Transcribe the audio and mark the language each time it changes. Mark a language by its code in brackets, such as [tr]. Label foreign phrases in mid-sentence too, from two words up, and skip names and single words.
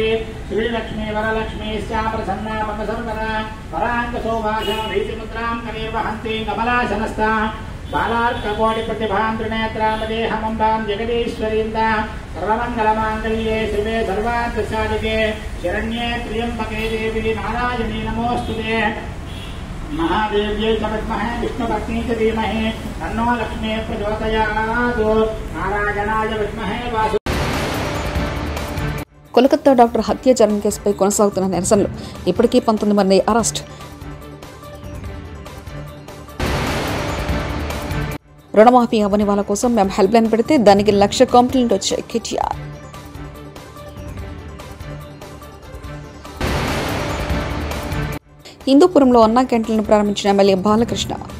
[sa] श्रीलक्ष्मी वरलक्ष्मी प्रसन्ना मम सर्वदा पराङ्कसौभाषा भीतिमुद्रां कनिर्वहन्ति कमलासनस्था बालार्ककोटिप्रतिभां त्रिनेत्रामदेहमम्बां जगदीश्वरीन्दा सर्वमङ्गलमाङ्गल्ये शिवे सर्वार्थसाधिके शरण्ये त्र्यम्बके देवी नारायणी नमोऽस्तुते महादेव्यै च विद्महे विष्णुपत्नी च धीमहि तन्नो लक्ष्मी प्रचोदयात् नारायणाय विद्महे वासु. [te] కోల్కతా డాక్టర్ హత్యాచారం కేసుపై కొనసాగుతున్న నిరసనలు. ఇప్పటికీ 19 మంది అరెస్ట్. రుణమాఫీ అవ్వని వాళ్ళ కోసం మేము హెల్ప్ లైన్ పెడితే దానికి 1,00,000 కంప్లైంట్ వచ్చాయి. కేటీఆర్ హిందూపురంలో అన్నా క్యాంటీన్లను ప్రారంభించిన ఎమ్మెల్యే బాలకృష్ణ.